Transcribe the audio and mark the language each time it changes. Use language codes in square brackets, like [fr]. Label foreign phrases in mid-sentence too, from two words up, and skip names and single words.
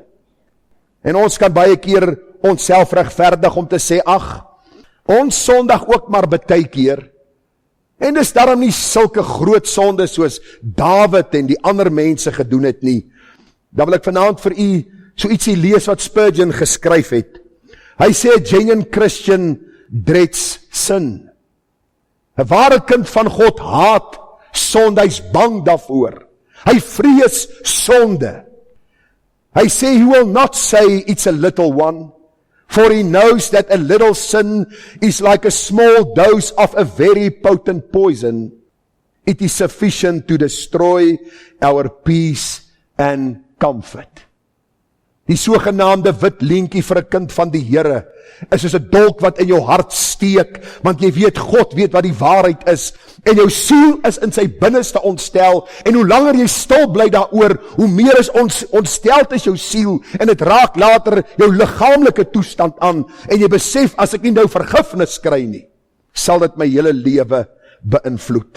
[af] En ons kan baie keer onsself regverdig om te sê, ag, ons sondig ook maar baie keer. En dis daarom nie sulke groot sonde soos Dawid en die ander mense gedoen het nie. Dan wil ek vanaand vir u so ietsie lees wat Spurgeon geskryf het. Hy sê, [en] a genuine Christian dreads sin. [af] 'n ware kind van God haat sonde, hy's bang daarvoor. Hy vrees sonde. Hy sê, [en] he will not say it's a little one, for he knows that a little sin is like a small dose of a very potent poison. It is sufficient to destroy our peace and comfort. [af] Die sogenaamde wit lintjie vir 'n kind van die Here is soos 'n dolk wat in jou hart steek, want jy weet, God weet wat die waarheid is, en jou siel is in sy binneste ontstel, en hoe langer jy stil bly daaroor, hoe meer is ontsteld is jou siel, en dit raak later jou liggaamlike toestand aan, en jy besef, as ek nie nou vergifnis kry nie, sal dit my hele lewe beïnvloed.